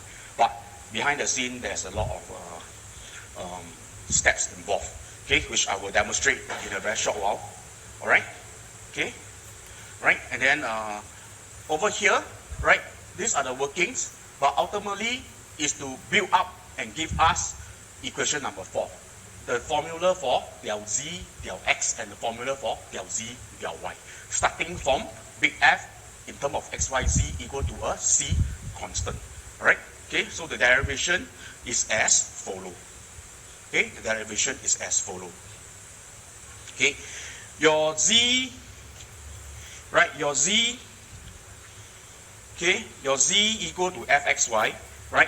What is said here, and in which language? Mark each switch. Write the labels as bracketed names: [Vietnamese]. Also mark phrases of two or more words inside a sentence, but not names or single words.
[English] But behind the scene, there's a lot of steps involved, okay, which I will demonstrate in a very short while. All right, okay, right, and then over here, right, these are the workings, but ultimately is to build up and give us equation number 4. The formula for del z, del x, and the formula for del z, del y. Starting from big F in terms of x, y, z equal to a c constant. Alright? Okay, so the derivation is as follow. Okay, the derivation is as follow. Okay, your z, right, your z, okay, your z equal to fxy, right?